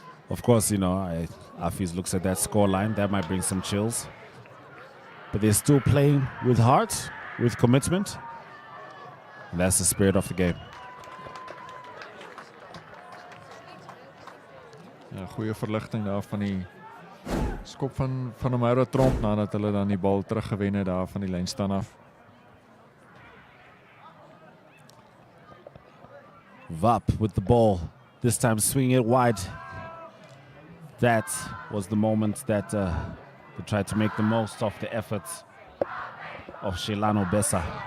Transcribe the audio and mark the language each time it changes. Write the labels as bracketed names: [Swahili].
[English] Of course, you know, Affies looks at that scoreline. That might bring some chills. But they're still playing with heart, with commitment. And that's the spirit of the game. [Afrikaans] Ja, goeie verligting daar van die skop van Mauro Tromp nadat hulle dan die bal teruggewen het daar van die lynstaan af. [English] Vap with the ball, this time swinging it wide. That was the moment that they tried to make the most of the efforts of Shelano Bessa.